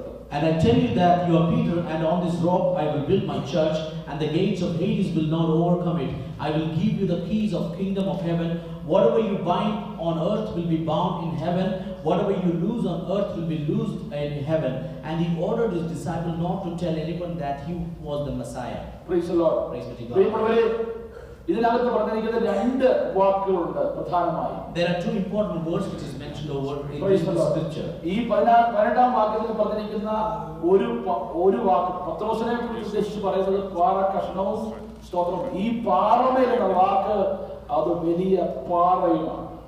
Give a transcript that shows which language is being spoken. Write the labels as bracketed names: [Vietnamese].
[English] And I tell you that you are Peter, and on this rock I will build my church, and the gates of Hades will not overcome it. I will give you the keys of kingdom of heaven. Whatever you bind on earth will be bound in heaven. Whatever you loose on earth will be loosed in heaven. And he ordered his disciples not to tell anyone that he was the Messiah. Praise the Lord. Praise be to God. [Malayalam] ഇതിനകത്ത് പറഞ്ഞിരിക്കുന്ന രണ്ട് വാക്കുകളുണ്ട് പ്രധാനമായി. [English] There are two important words which is mentioned over in the scripture. [Malayalam] ഈ 12ാം വാക്യത്തിൽ പറഞ്ഞിരിക്കുന്ന ഒരു വാക്ക് പത്രോസിനെ കുറിച്ച് ഉദ്ദേശിച്ച് പറയുന്നത് പാറ കഷ്ണവും സ്തോത്രവും. ഈ പാറമേലുള്ള വാക്ക് അത് വലിയ പാറയുമാണ്.